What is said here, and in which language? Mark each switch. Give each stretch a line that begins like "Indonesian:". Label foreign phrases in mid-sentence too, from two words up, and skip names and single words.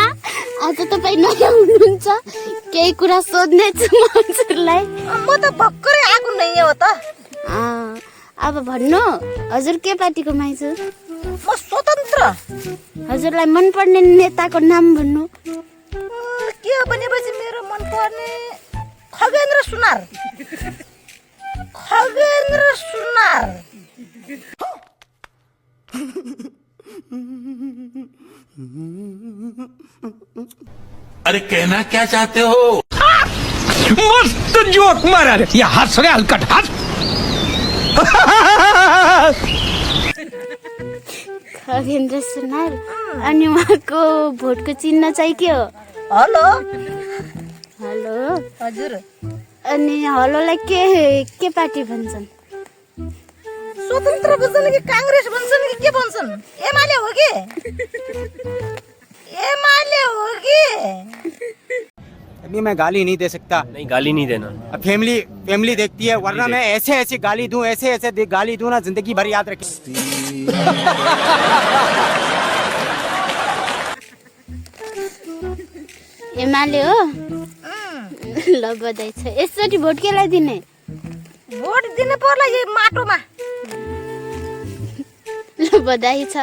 Nepali: आज तपाईँ नयाँ हुनुहुन्छ, केही कुरा सोध्ने छु म हजुरलाई। म त भर्खरै आएको नै हो त। अब भन्नु हजुर के पार्टीको माइजू? म स्वतन्त्र। हजुरलाई मनपर्ने नेताको नाम भन्नु। के हो भनेपछि मेरो मनपर्ने खगेन्द्र सुनार।
Hindi: अरे कहना क्या चाहते हो? मस्त जोक मारा रे यहाँ। हंस रे हलकट हंस।
Nepali: खगेन्द्र सुनार। अनि उहाँको भोटको चिन्ह चाहिँ के हो? हेलो हजुर। अनि हलोलाई के पार्टी भन्छन्? स्वतन्त्र भन्छन् कि कांग्रेस भन्छन् कि के भन्छन्? एमाले हो कि?
Hindi: अभी मैं गाली नहीं दे सकता। नहीं, गाली नहीं देना। अब फैमिली देखती है, वरना मैं ऐसे गाली दूं, ऐसे गाली दूं ना, जिंदगी भर याद रखे।
Nepali: एमाले हो? ल बधाई छ। यसचोटि भोट केलाई दिने? भोट दिनु पर्ला यही माटोमा। ल बधाई छ।